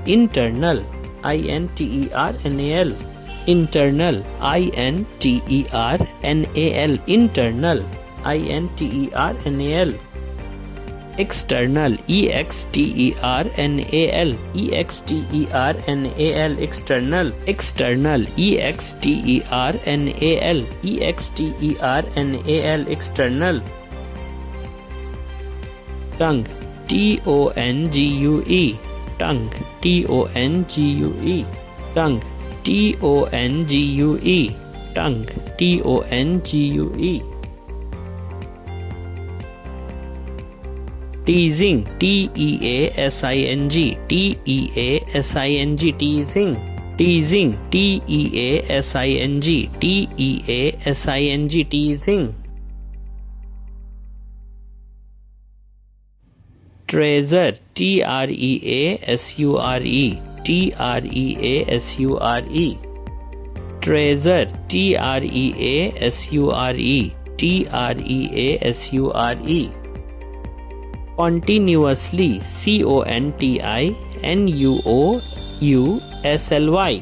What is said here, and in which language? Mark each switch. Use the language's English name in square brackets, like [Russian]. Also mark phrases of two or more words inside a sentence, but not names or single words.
[English] Internal, I-N-T-E-R-N-A-L. Internal, I-N-T-E-R-N-A-L. Internal, I-N-T-E-R-N-A-L. External, E-X-T-E-R-N-A-L. E-X-T-E-R-N-A-L. External. External, E-X-T-E-R-N-A-L. E-X-T-E-R-N-A-L. External. Tongue, T-O-N-G-U-E. Tongue, T-O-N-G-U-E. Tongue, T-O-N-G-U-E. Tongue, T-O-N-G-U-E. Teasing, T-E-A-S-I-N-G. T-E-A-S-I-N-G. Teasing. Teasing, T-E-A-S-I-N-G. T-E-A-S-I-N-G. Teasing. Treasure, T-R-E-A-S-U-R-E. T-R-E-A-S-U-R-E. Treasure, T-R-E-A-S-U-R-E. T-R-E-A-S-U-R-E. Continuously, C-O-N-T-I-N-U-O-U-S-L-Y.